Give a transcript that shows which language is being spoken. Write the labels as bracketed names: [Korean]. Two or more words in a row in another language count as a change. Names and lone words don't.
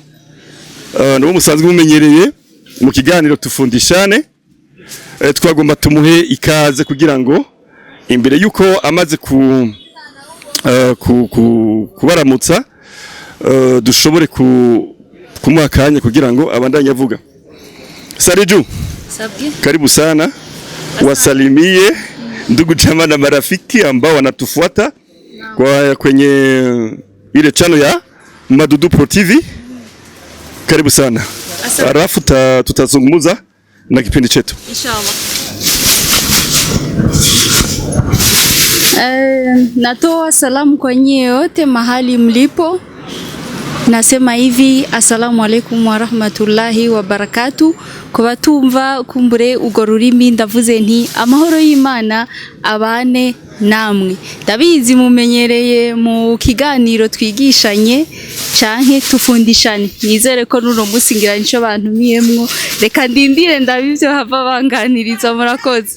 [Rundi] Nabo musanzwe mumenyereye mu kiganiro tufundishane. Twagomba tumuhe ikaze kugira ngo imbere yuko amaze kubaramutsa dushobore kumuha akanya kugira ngo abandanye avuga. Sariju, [Swahili] karibu sana. Wasalimie ndugu jamaa na marafiki ambao wanatufuata kwenye ile channel ya Madudu Pro TV. Karibu sana. Alafu tutazungumza na kipindi chetu. Inshallah. Natoa salamu kwa nyie wote mahali mlipo. Nasema hivi, [Arabic] السلام عليكم ورحمة الله وبركاته. [Rundi] Kwa batumva kumbure ugo rurimi ndavuze nti amahoro y'Imana abane namwe. Ndabizi mumenyereye mu kiganiro twigishanye canke tufundishane. Nizere ko nuno musi ngira nico bantumiyemwo. Reka ndindire ndabivyo hava banganiriza, murakoze.